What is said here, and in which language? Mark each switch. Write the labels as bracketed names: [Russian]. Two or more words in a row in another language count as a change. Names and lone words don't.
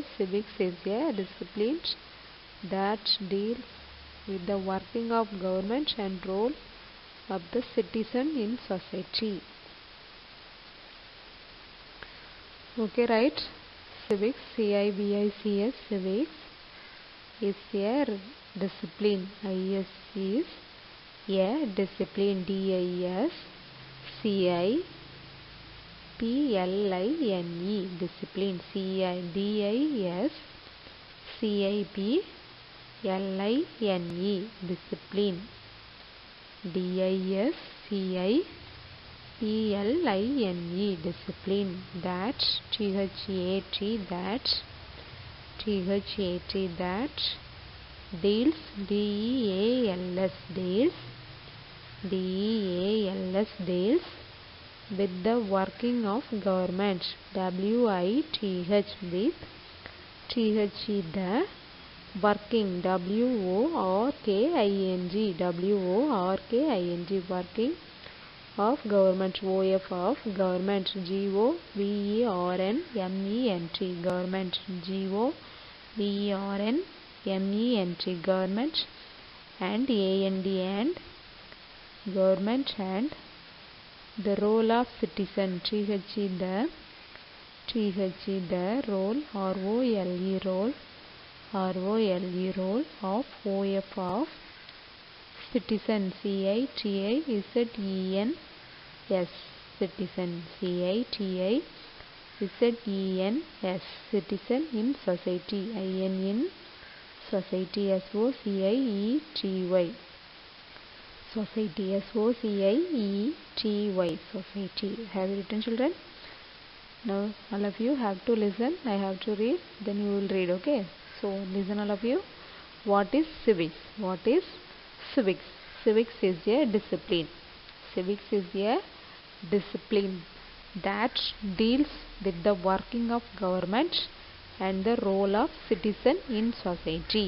[English] Civics is a discipline that deals with the working of government and role of the citizen in society. Okay, right? Civics, CIVICS, civics is a discipline. IS is a discipline. DIS CIPLINE discipline. DIS CIPLINE discipline. DIS CIPLINE discipline. That that deals deals with the working of government. WITH with the working. WORKING working of government. OF of government. GOVERNMENT government. G-O-V-E-R-N-M-E-N-T, government, and A-N-D, and government, and the role of citizen, T-H-E, the role, R-O-L-E, role, R-O-L-E, role of O-F, of citizen, C-I-T-I-Z-E-N-S, citizen, C-I-T-I-Z-E-N-S, citizen, in society, I-N, in society, S-O-C-I-E-T-Y, society, S-O-C-I-E-T-Y, society. Have you written, children? Now all of you have to listen. I have to read, then you will read. Okay, so listen, all of you. What is civics? What is civics? Civics is a discipline. Civics is a discipline that deals with the working of government and the role of citizen in society.